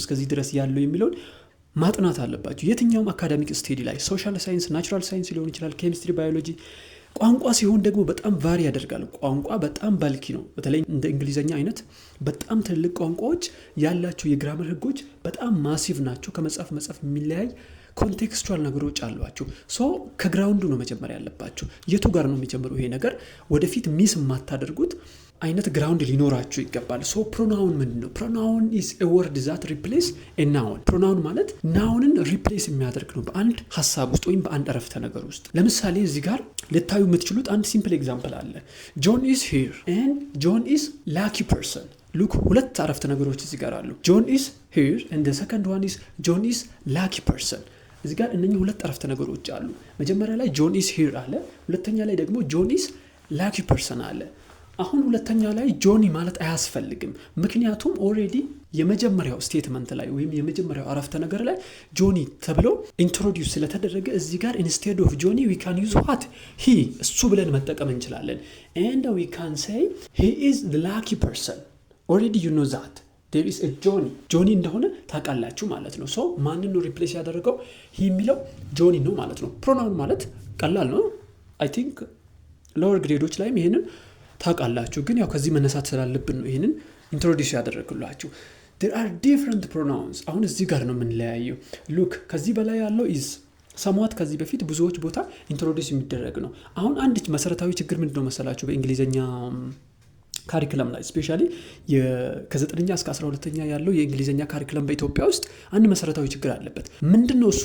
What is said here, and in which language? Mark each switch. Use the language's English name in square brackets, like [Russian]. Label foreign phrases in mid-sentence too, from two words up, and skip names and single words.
[Amharic] እስከዚህ ድረስ ያለው የሚለው ማጥናት አለባችሁ የትኛውም [English] academic study [Amharic] ላይ [English] social science natural science [Amharic] ሊሆን ይችላል ኬሚስትሪ ባዮሎጂ ቋንቋ ሲሆን ደግሞ በጣም ቫሪ ያደርጋል ቋንቋ በጣም ባልኪ ነው በተለይ እንደ እንግሊዘኛ አይነት በጣም ትልቅ ቋንቋዎች ያላቸው የግራመር ህጎች በጣም ማሲቭ ናቸው ከመጻፍ የሚለያይ ኮንቴክስቹዋል ነገሮች አሏቸው ከግራውንዱ ነው መጀመሪያ ያለባችሁ የቱ ጋር ነው የሚጀምረው ይሄ ነገር ወደፊት ሚስ ማታደርጉት አይነት ግራውንድ ሊኖራችሁ ይገባል። ሶ ፕሮናውን ምንድነው? [English] ፕሮናውን is a word that replace a noun። [Amharic] ፕሮናውን ማለት ናውንን ሪፕሌስ የሚያደርግ ነው በአንድ ሐሳብ ውስጥ ወይም በአንድ አረፍተ ነገር ውስጥ። ለምሳሌ እዚህ ጋር ልታዩ የምትችሉት አንድ [English] simple example [Amharic] አለ። [English] John is here and John is lucky person። ሉክ [Amharic] ሁለት አረፍተ ነገሮች እዚህ ጋር አሉ። [English] John is here and the second one is John is lucky person። [Amharic] እዚህ ጋር እነኚህ ሁለት አረፍተ ነገሮች አሉ። መጀመሪያ ላይ [English] John is here [Amharic] አለ፣ ሁለተኛ ላይ ደግሞ [English] John is lucky person [Amharic] አለ። አሁን ሁለተኛ ላይ ጆኒ ማለት አያስፈልግም፣ ምክንያቱም ኦሬዲ የመጀመሪያው ስቴትመንት ላይ ወይም የመጀመሪያው አረፍተ ነገር ላይ ጆኒ ተብሎ ኢንትሮዲዩስ ስለተደረገ እዚህ ጋር [English] instead of Johnny we can use what he [Amharic] እሱ ብለን መጠቀም እንችላለን። [English] and we can say he is the lucky person already you know that there is a [Amharic] ጆኒ እንደሆነ ታውቃላችሁ ማለት ነው። ሶ ማንን ነው ሪፕሌስ ያደረገው? he የሚለው ጆኒ ነው ማለት ነው። ፕሮናውን ማለት ቀላል ነው። [English] I think lower [Amharic] ግሬዶች ላይም ይሄንን ታውቃላችሁ፣ ግን ያው ከዚህ መነሳት ስላለብን ነው ይሄንን ኢንትሮዲዩስ ያደረግኩላችሁ። [English] there are different pronouns። [Amharic] አሁን እዚህ ጋር ነው የምንለያየው። ሉክ ከዚህ በላይ ያለው is ሰሟት ከዚህ በፊት ብዙዎች ቦታ ኢንትሮዲዩስ የሚደረግ ነው። አሁን አንድ መሰረታዊ ችግር ምንድነው መሰላችሁ? በእንግሊዘኛ ካሪኩለም ላይ ስፔሻሊ ከ9ኛ እስከ 12ኛ ያለው የእንግሊዘኛ ካሪኩለም በኢትዮጵያ ውስጥ አንድ መሰረታዊ ችግር አለበት። ምንድነው እሱ?